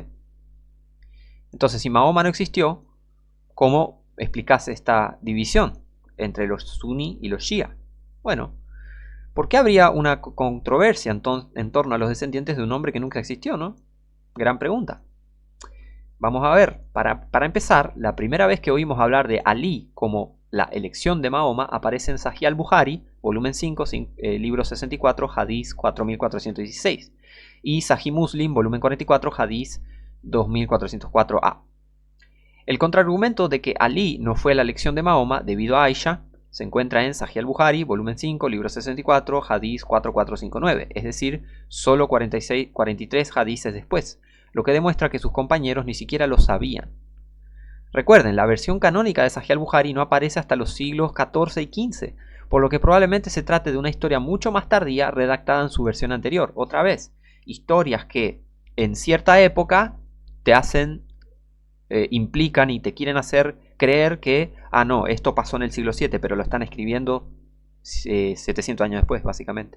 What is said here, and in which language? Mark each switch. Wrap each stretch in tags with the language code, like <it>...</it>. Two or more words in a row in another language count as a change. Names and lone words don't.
<es>Entonces, si Mahoma no existió, ¿cómo explicás esta división entre los suní y los shia? Bueno, ¿por qué habría una controversia en torno a los descendientes de un hombre que nunca existió, no? Gran pregunta. Vamos a ver, para empezar, la primera vez que oímos hablar de Ali como la elección de Mahoma aparece en Sahih al-Bukhari, volumen 5, libro 64, hadith 4416, y Sahih Muslim, volumen 44, hadith 2404a. El contraargumento de que Ali no fue la elección de Mahoma debido a Aisha se encuentra en Sahih al-Bukhari, volumen 5, libro 64, hadith 4459, es decir, solo 43 hadices después, lo que demuestra que sus compañeros ni siquiera lo sabían. Recuerden, la versión canónica de Sahih al-Bukhari no aparece hasta los siglos XIV y XV, por lo que probablemente se trate de una historia mucho más tardía redactada en su versión anterior. Otra vez, historias que en cierta época te hacen, implican y te quieren hacer creer que, no, esto pasó en el siglo VII, pero lo están escribiendo 700 años después, básicamente.</es>